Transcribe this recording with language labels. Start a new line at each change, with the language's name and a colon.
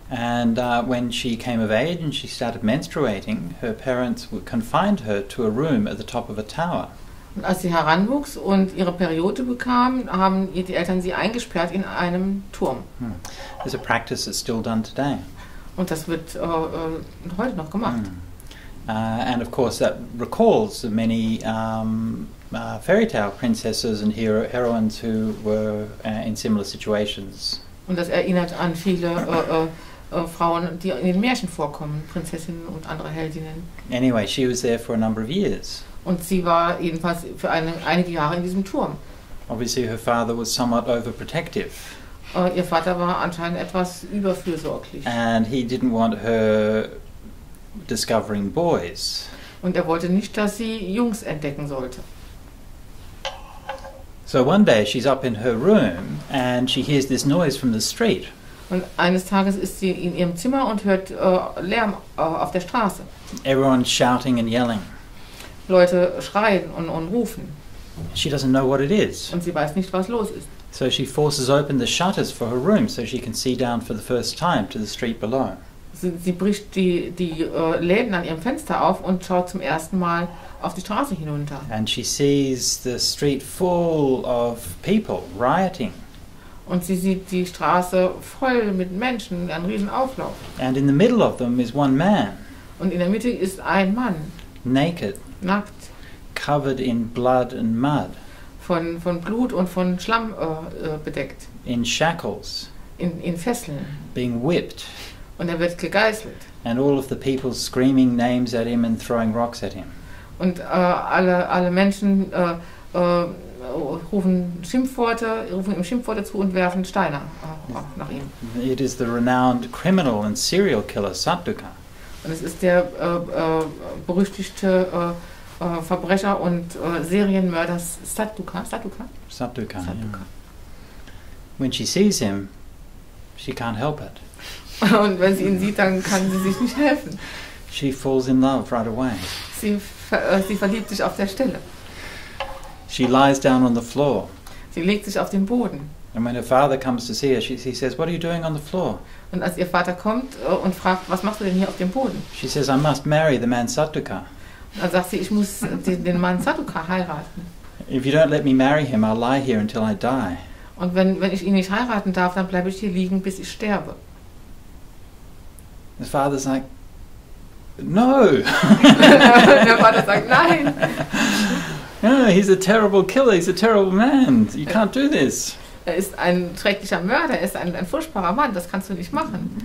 English: And when she came of age and she started menstruating, her parents confined her to a room at the top of a tower.
German: Und als sie heranwuchs und ihre Periode bekam, haben die Eltern sie eingesperrt in einem Turm.
English: There's a practice that's still done today.
German: Und das wird heute noch gemacht.
English: And of course that recalls the many fairy tale princesses and heroines who were in similar situations.
German: Und das erinnert an viele Frauen, die in den Märchen vorkommen, Prinzessinnen und andere Heldinnen.
English: Anyway, she was there for a number of years.
German: Und sie war jedenfalls für einige Jahre in diesem Turm.
English: Obviously her father was somewhat overprotective.
German: Ihr Vater war anscheinend etwas überfürsorglich.
English: And he didn't want her discovering boys.
German: Und er wollte nicht, dass sie Jungs entdecken sollte.
English: So one day she's up in her room and she hears this noise from the street.
German: Und eines Tages ist sie in ihrem Zimmer und hört Lärm auf der Straße.
English: Everyone's shouting and yelling.
German: Leute schreien und rufen.
English: She doesn't know what it is.
German: Und sie weiß nicht, was los ist.
English: So she forces open the shutters for her room so she can see down for the first time to the street below.
German: Sie bricht die Läden an ihrem Fenster auf und schaut zum ersten Mal auf die Straße hinunter.
English: And she sees the street full of people rioting.
German: Und sie sieht die Straße voll mit Menschen, einen riesen Auflauf.
English: And in the middle of them is one man.
German: Und in der Mitte ist ein Mann.
English: Naked.
German: Nackt.
English: Covered in blood and mud.
German: Von Blut und von Schlamm bedeckt.
English: In shackles.
German: In Fesseln.
English: Being whipped.
German: Und er wird gegeißelt.
English: And all of the people screaming names at him and throwing rocks at him.
German: Und alle Menschen rufen ihm Schimpfworte zu und werfen Steine nach ihm.
English: It is the renowned criminal and serial killer Satduka.
German: Und es ist der berüchtigte Verbrecher und Serienmörder Satduka.
English: Yeah. When she sees him, she can't help it.
German: Und wenn sie ihn sieht, dann kann sie sich nicht helfen.
English: She falls in love right away.
German: Sie verliebt sich auf der Stelle.
English: She lies down on the floor.
German: Sie legt sich auf den Boden.
English: And when her father comes to see her, he says, "What are you doing on the floor?"
German: Und als ihr Vater kommt und fragt, was machst du denn hier auf dem Boden?
English: She says, "I must marry the man Satduka.
German: Dann sagt sie, ich muss den Mann Satduka heiraten.
English: If you don't let me marry him, I'll lie here until I die."
German: Und wenn ich ihn nicht heiraten darf, dann bleibe ich hier liegen, bis ich sterbe.
English: The father's like, "No."
German: Der Vater sagt, nein.
English: No, he's a terrible killer, he's a terrible man. You can't do this.
German: Er ist ein schrecklicher Mörder, er ist ein furchtbarer Mann, das kannst du nicht machen.